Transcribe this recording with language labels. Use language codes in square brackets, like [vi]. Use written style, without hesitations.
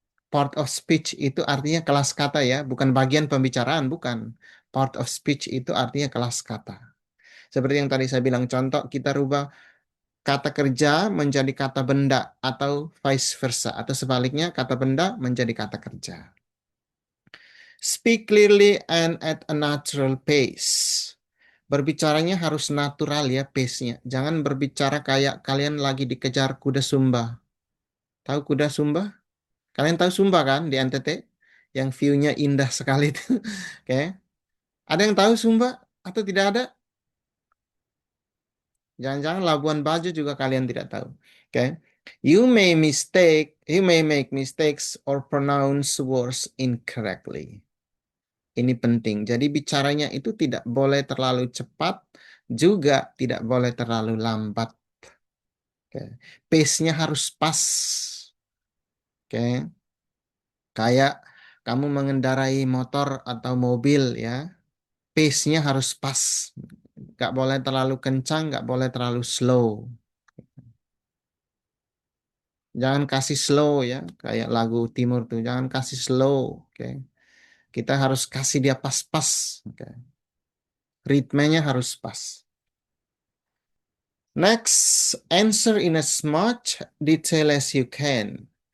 [id] Part of speech itu artinya kelas kata ya, bukan bagian pembicaraan, bukan. Part of speech itu artinya kelas kata. Seperti yang tadi saya bilang, contoh kita rubah kata kerja menjadi kata benda atau vice versa. Atau sebaliknya kata benda menjadi kata kerja. [en] Speak clearly and at a natural pace. [id] Berbicaranya harus natural ya pace-nya. Jangan berbicara kayak kalian lagi dikejar kuda Sumba. Tahu kuda Sumba? Kalian tahu Sumba kan di NTT? Yang view-nya indah sekali itu. Oke. Ada yang tahu Sumba atau tidak ada? Jangan-jangan Labuan Bajo juga kalian tidak tahu. Oke. [en] You may make mistakes or pronounce words incorrectly. [id] Ini penting. Jadi bicaranya itu tidak boleh terlalu cepat, juga tidak boleh terlalu lambat. Oke. Pace-nya harus pas. Oke. Kayak kamu mengendarai motor atau mobil ya, pace-nya harus pas. Nggak boleh terlalu kencang, nggak boleh terlalu slow. Jangan kasih slow ya, kayak lagu Timur tuh. Jangan kasih slow. Oke. Kita harus kasih dia pas-pas. Oke. Ritmenya harus pas. [en] Next, answer in as much detail as you can.